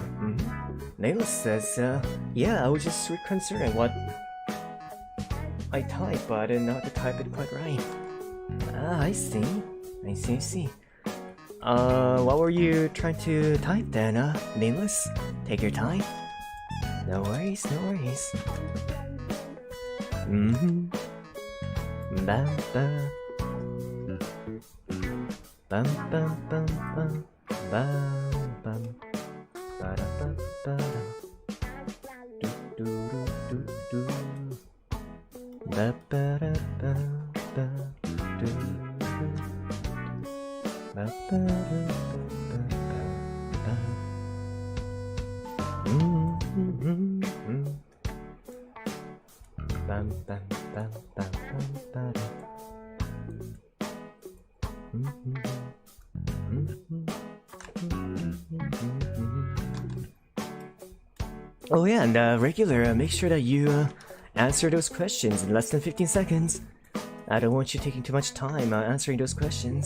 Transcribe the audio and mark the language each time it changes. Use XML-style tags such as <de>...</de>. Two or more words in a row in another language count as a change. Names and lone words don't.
<en>Naylor says, yeah, I was just reconsidering what I type, but I didn't know how to type it quite right. Ah, I see. I see. What were you trying to type then, Nameless? Take your time. No worries. Bam bam. Bam bam bam bam. Bam bam. Ba-da-ba-ba-da. Do-do-do-do-do. Ba-ba-da-ba-ba. Do-do-do. Ba-ba-da-ba-ba-ba. Bam bam bam bam bam ba-da. Oh yeah, and regular, make sure that you answer those questions in less than 15 seconds. I don't want you taking too much time answering those questions.</en>